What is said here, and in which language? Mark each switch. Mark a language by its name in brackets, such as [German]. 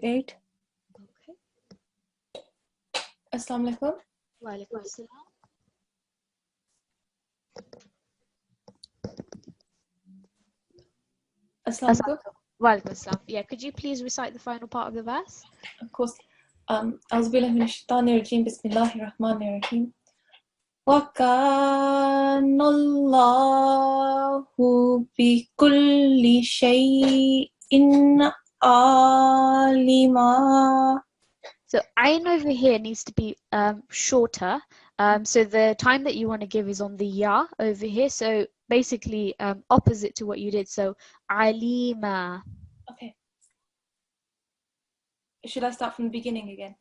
[English] Okay. Assalamu alaikum. Wa alaikum assalam. Assalamu alaikum. Wa alaikum assalam. Yeah, could you please recite the final part of the verse? Of course. [Arabic] أعوذ بالله من الشيطان الرجيم بسم الله الرحمن الرحيم وكان الله بكل شيء عليما. [English] So ayn over here needs to be shorter. So the time that you want to give is on the ya over here. So basically opposite to what you did. So alima. Okay. Should I start from the beginning again?